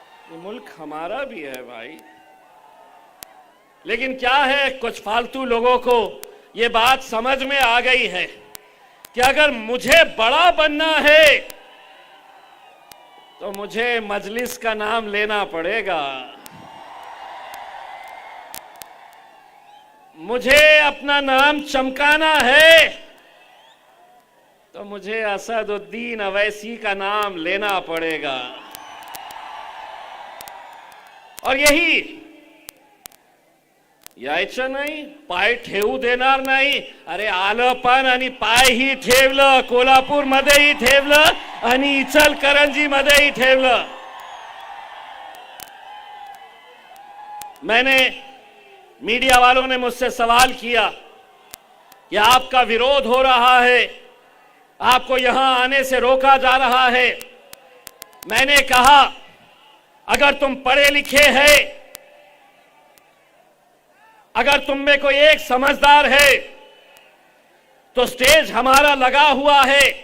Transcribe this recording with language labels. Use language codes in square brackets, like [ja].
[hi] ये मुल्क हमारा भी है भाई। लेकिन क्या है, कुछ फालतू लोगों को ये बात समझ में आ गई है कि अगर मुझे बड़ा बनना है तो मुझे मजलिस का नाम लेना पड़ेगा, मुझे अपना नाम चमकाना है तो मुझे असदुद्दीन अवैसी का नाम लेना पड़ेगा। [mr] और यही यायचं नाही, पाय ठेवू देणार नाही। अरे आलं पण आणि पायही ठेवलं, कोल्हापूरमध्येही ठेवलं आणि इचलकरंजीमध्येही ठेवलं। [hi] मैंने, मीडिया वालों ने मुझसे सवाल किया कि आपका विरोध हो रहा है, आपको यहां आने से रोका जा रहा है। मैंने कहा, अगर तुम पढ़े लिखे हैं, अगर तुम में कोई एक समझदार है, तो स्टेज हमारा लगा हुआ है।